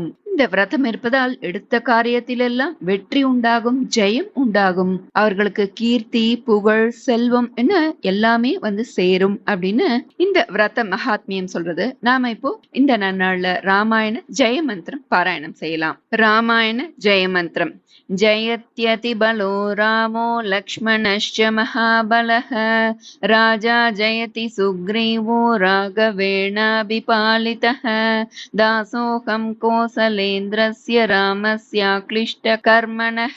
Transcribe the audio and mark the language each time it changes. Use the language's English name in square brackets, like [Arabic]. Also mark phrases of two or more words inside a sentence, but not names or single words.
[Tamil] இந்த விரதம் இருப்பதால் எடுத்த காரியத்திலெல்லாம் வெற்றி உண்டாகும், ஜெயம் உண்டாகும். அவர்களுக்கு கீர்த்தி புகழ் செல்வம் என்ன எல்லாமே வந்து சேரும் அப்படின்னு இந்த விரத மகாத்மியம் சொல்றது. நாம இப்போ இந்த நன்னாள்ல ராமாயண ஜெய மந்திரம் பாராயணம் செய்யலாம். ராமாயண ஜெய மந்திரம். [Sanskrit] जयत्यति बलो रामो लक्ष्मणश्च महाबलः राजा जयति सुग्रीवो राघवेणाभिपालितः दासोऽहं कोसलेन्द्रस्य रामस्याक्लिष्टकर्मणः